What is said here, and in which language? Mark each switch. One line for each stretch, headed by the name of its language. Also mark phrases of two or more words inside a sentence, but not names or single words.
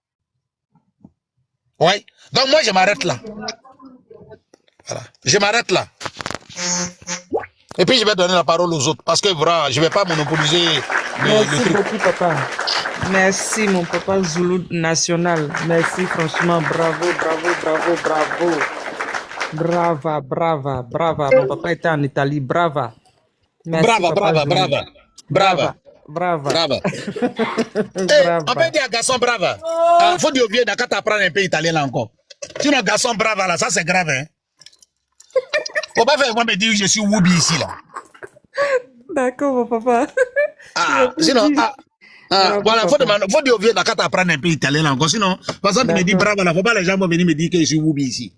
French: Oui. Donc moi, je m'arrête là. Voilà. Je m'arrête là. Et puis je vais donner la parole aux autres. Parce que voilà, je ne vais pas monopoliser Merci le truc. beaucoup, papa. Merci, mon papa Zoulou national. Merci, franchement. Bravo, bravo, bravo, bravo.
Italian: Brava, brava, brava.
French: Mon papa était en Italie. Brava. Merci, Brava, papa brava, Zoulou. brava. Brava. Brava. Brava. Brava. Eh, Brava. on peut dire garçon brava. Ah, faut dire au vieux d'accord t'apprendre un peu italien là encore. Sinon, garçon brava là, ça c'est grave, hein. Faut pas faire moi me dire que je suis Woubi ici là. D'accord, mon papa. Ah, sinon, Bravo, voilà, papa. faut dire au vieux d'accord t'apprendre un peu italien là encore. Sinon, par exemple, tu me dis brava là, faut pas les gens vont venir me dire que je suis Woubi ici.